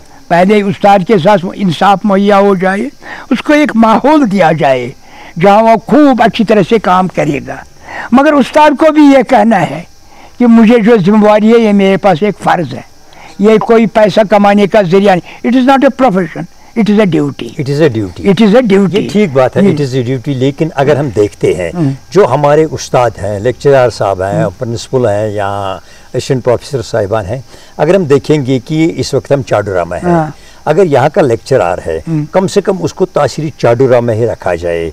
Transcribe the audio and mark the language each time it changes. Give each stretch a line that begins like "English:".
Urdu: پہلے استاد کے ساتھ انصاف مہیا ہو جائے، اس کو ایک ماحول دیا جائے جہاں وہ خوب اچھی طرح سے کام کرے گا. مگر استاد کو بھی یہ کہنا ہے کہ مجھے جو ذمہ داری ہے یہ میرے پاس ایک فرض ہے، یہ کوئی پیسہ کمانے کا ذریعہ نہیں.
English: It is not a profession, it is a duty.
Urdu: یہ ٹھیک بات ہے،
English: It is a duty.
Urdu: لیکن اگر ہم دیکھتے ہیں جو ہمارے استاد ہیں، لیکچرار صاحب ہیں، پرنسپل ہیں یا اسسٹنٹ پروفیسر صاحبان ہیں، اگر ہم دیکھیں گے کہ اس وقت ہم چاڈورا میں ہیں، اگر یہاں کا لیکچرار ہے کم سے کم اس کو تاثری چاڈورا میں ہی رکھا جائے.